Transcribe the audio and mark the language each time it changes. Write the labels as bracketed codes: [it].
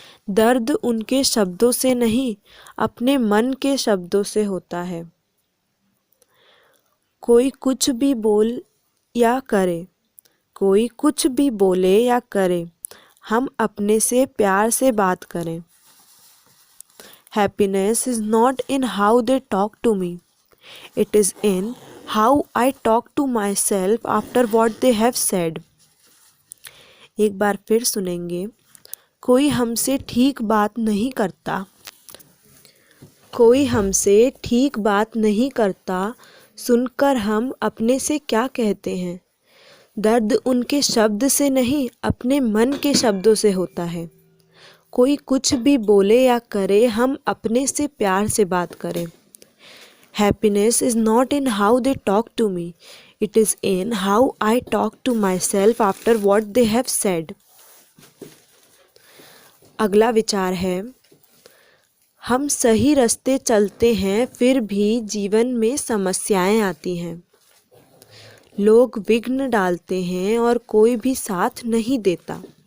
[hi] दर्द उनके शब्दों से नहीं, अपने मन के शब्दों से होता है। कोई कुछ भी बोल या करे, कोई कुछ भी बोले या करे, हम अपने से प्यार से बात करें। [en] Happiness is not in how they talk to me, it is in how I talk to myself after what they have said. [hi] एक बार फिर सुनेंगे, कोई हमसे ठीक बात नहीं करता, कोई हमसे ठीक बात नहीं करता, सुनकर हम अपने से क्या कहते हैं। दर्द उनके शब्द से नहीं, अपने मन के शब्दों से होता है। कोई कुछ भी बोले या करे, हम अपने से प्यार से बात करें। [en] Happiness is not in how they talk to me, it is in how I talk to myself after what they have said. [hi] अगला विचार है, हम सही रास्ते चलते हैं फिर भी जीवन में समस्याएं आती हैं। लोग विघ्न डालते हैं और कोई भी साथ नहीं देता।